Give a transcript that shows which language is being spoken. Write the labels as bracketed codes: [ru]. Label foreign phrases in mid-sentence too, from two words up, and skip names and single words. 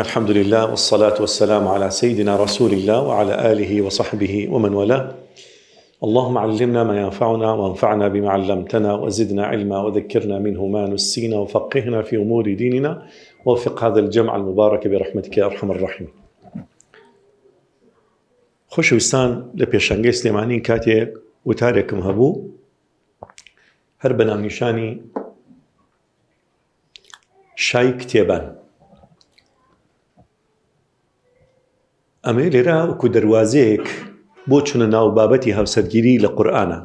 [ar] الحمد لله والصلاة والسلام على سيدنا رسول الله وعلى آله وصحبه ومن والاه. اللهم علمنا ما ينفعنا وانفعنا بما علمتنا وزدنا علما وذكرنا منه ما نسينا وفقهنا في أمور ديننا ووفق هذا الجمع المبارك برحمتك يا أرحم الراحمين. [ckb] خۆشەویستان لە پێشەنگەی سلێمانی کاتێک وتارێکم هەبوو هەر بە ناونیشانی شای کتێبان. ئەمە لێرە وەکو دەروازەیەک بۆ چونە ناو بابەتی هاوسەرگیری لە قورئانە.